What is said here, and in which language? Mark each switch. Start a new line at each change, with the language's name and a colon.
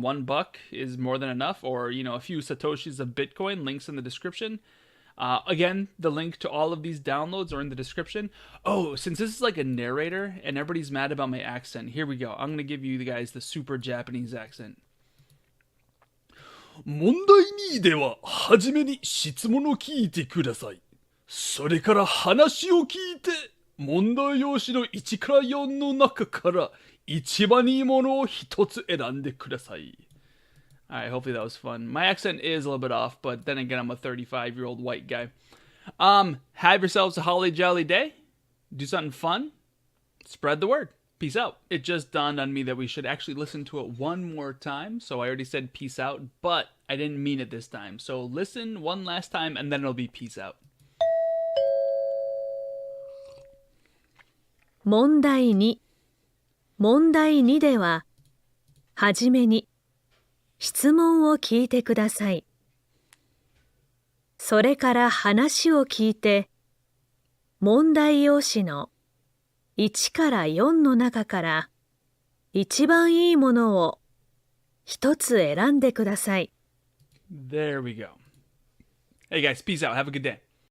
English: $1 is more than enough, or a few satoshis of Bitcoin. Links in the description. Again, the link to all of these downloads are in the description. Oh, since this is like a narrator and everybody's mad about my accent, here we go. I'm gonna give you guys the super Japanese accent.
Japanese: 問題2では、はじめに質問を聞いてください。それから話を聞いて、問題用紙の1から4の中から一番いいものを一つ選んでください。
English: Alright, hopefully that was fun. My accent is a little bit off, but then again, I'm a 35-year-old white guy. Have yourselves a holly jolly day. Do something fun. Spread the word. Peace out. It just dawned on me that we should actually listen to it one more time. So I already said peace out, but I didn't mean it this time. So listen one last time and then it'll be peace out.
Japanese: 問題2。問題2では、はじめに質問を聞いてください。それから話を聞いて、問題用紙の1から4の中から一番いいものを一つ選んでください。
English: There we go. Hey guys, peace out. Have a good day.